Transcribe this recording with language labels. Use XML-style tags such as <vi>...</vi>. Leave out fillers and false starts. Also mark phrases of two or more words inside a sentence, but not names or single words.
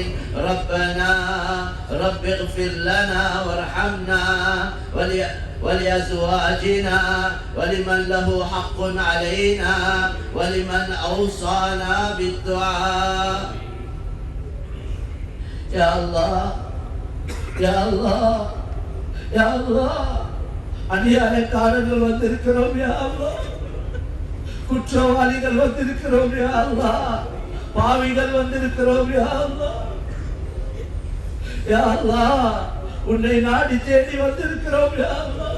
<ar>ربنا رب اغفر لنا وارحمنا ولأزواجنا ولمن له حق علينا ولمن أوصانا بالدعاء. يا الله يا الله يا الله</ar> <ta>அநியாயக்காரர்கள் வந்திருக்கிறோம்</ta> <ar>يا الله,</ar> <ta>குற்றவாளிகள் வந்திருக்கிறோம்</ta> <ar>يا الله,</ar> <ta>பாவிகள் வந்திருக்கிறோம்</ta> <ar>يا الله. يا الله</ar> <ta>உன்னை நாடி தேடி வந்திருக்கிறோம்</ta> <ar>يا الله.</ar>